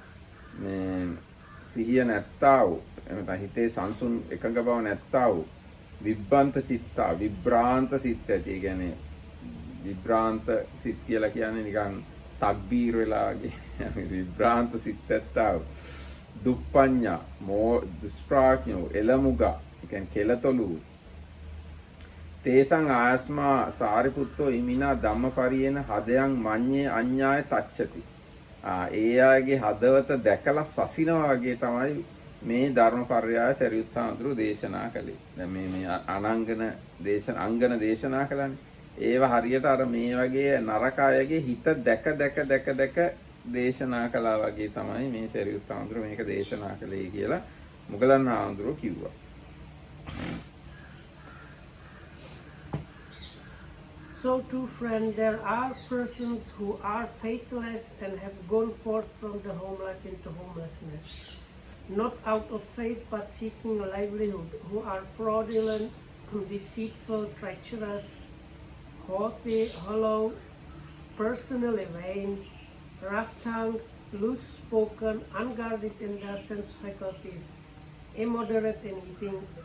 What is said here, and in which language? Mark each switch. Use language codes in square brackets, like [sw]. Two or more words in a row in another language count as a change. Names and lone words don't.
[si] සිහිය නැත්තා වූ එතන හිතේ සංසුන් එකඟ බව නැත්තා වූ [pi] විබ්බන්ත චිත්තා [si] විභ්‍රාන්ත සිත් ඇති. ඒ කියන්නේ විභ්‍රාන්ත සිත් කියලා කියන්නේ නිකන් තක්බීර් වෙලා වගේ විභ්‍රාන්ත සිත් ඇත්තා වූ දුප්පඤ්ඤා දුෂ්ප්‍රඥෝ එලමුගා ඒ කියන්නේ කෙලතොලු [pi] තේසං ආයස්මා සාරිපුත්තෝ ඉමිනා ධම්මපරියේන හදයන් මඤ්ඤේ අඤ්ඤාය තච්ඡති. [si] ඒ අයගේ හදවත දැකලා සසිනවා වගේ තමයි මේ ධර්මපර්යය සරියුත් හාමුදුරුවෝ දේශනා කළේ. දැන් මේ අනංගන අංගන දේශනා කළානේ. ඒව හරියට අර මේ වගේ නරක අයගේ හිත දැක දේශනා කළා වගේ තමයි මේ සරියුත් හාමුදුරුවෝ මේක දේශනා කළේ කියලා මුගලන් හාමුදුරුවෝ කිව්වා. [en] So too, friend, there are persons who are faithless and have gone forth from the home life into homelessness, not out of faith but seeking a livelihood, who are fraudulent, deceitful, treacherous, haughty, hollow, personally vain, rough-tongued, loose-spoken, unguarded in their sense faculties, immoderate in eating,